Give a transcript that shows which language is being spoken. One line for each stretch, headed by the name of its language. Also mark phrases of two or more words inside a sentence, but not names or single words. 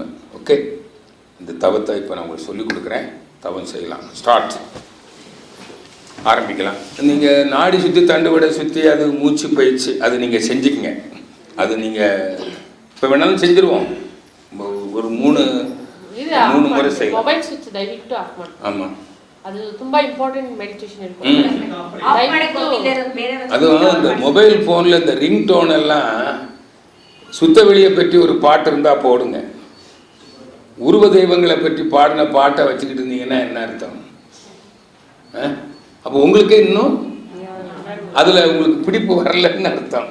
Tamil: ஓகே, இந்த தவத்தை இப்போ நான் உங்களுக்கு சொல்லிக் கொடுக்குறேன். தவம் செய்யலாம். ஸ்டார்ட், ஆரம்பிக்கலாம். நீங்கள் நாடி சுற்றி தண்டுவடை சுற்றி அது மூச்சு பயிற்சி அது நீங்கள் செஞ்சுக்கங்க. அது நீங்கள் இப்போ வேணாலும் செஞ்சுருவோம். ஒரு மூணு முறை செய்யலாம்.
English: mobile switch
Kannada: ದಯವಿಟ್ಟು ಆಫ್ ಮಾಡಿ.
Tamil: ஆமாம்,
Kannada: ಅದು ತುಂಬಾ
English: important meditation
Kannada: ಇರುತ್ತೆ.
Tamil: அதுவும் இந்த
English: mobile phone-il
Tamil: இந்த
English: ring tone
Tamil: எல்லாம் சுத்த வெளியை பற்றி ஒரு பாட்டு இருந்தால் போடுங்க. உருவ தெய்வங்களை பற்றி பாடின பாட்டை வச்சுக்கிட்டு இருந்தீங்கன்னா என்ன அர்த்தம்? அப்போ உங்களுக்கு இன்னும் அதில் உங்களுக்கு பிடிப்பு வரலன்னு அர்த்தம்.